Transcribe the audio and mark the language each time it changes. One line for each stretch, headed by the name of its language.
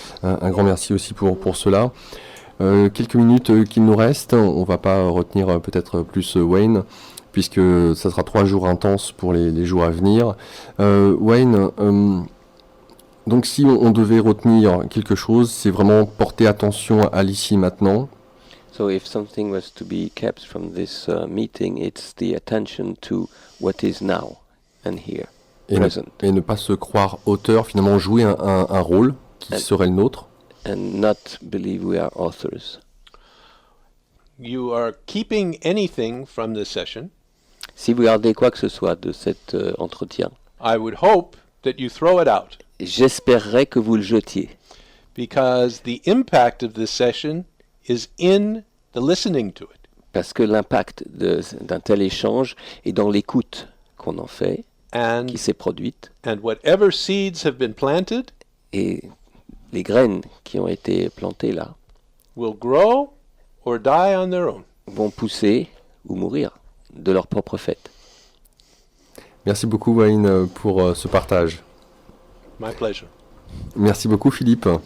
French: Un grand merci aussi pour cela. Quelques minutes qu'il nous reste, on va pas retenir peut-être plus Wayne, puisque ça sera 3 jours intenses pour les jours à venir. Wayne, donc si on devait retenir quelque chose, c'est vraiment porter attention à l'ici maintenant.
English: So if something was to be kept from this meeting, it's the attention to what is now and here, present.
French: Et ne pas se croire auteur, finalement jouer un rôle qui serait le nôtre.
English: And not believe we are authors. You are keeping anything from this session,
French: Si vous gardez quoi que ce soit de cet entretien,
English: I would hope that you throw it out,
French: j'espérerais que vous le jetiez.
English: because the impact of this session is in the listening to it.
French: Parce que l'impact d'un tel échange est dans l'écoute qu'on en fait,
English: And,
French: qui s'est produite,
English: and whatever seeds have been planted
French: et les graines qui ont été plantées là
English: will grow or die on their own.
French: vont pousser ou mourir de leur propre fait. Merci beaucoup Wayne pour ce partage.
English: My pleasure.
French: Merci beaucoup Philippe.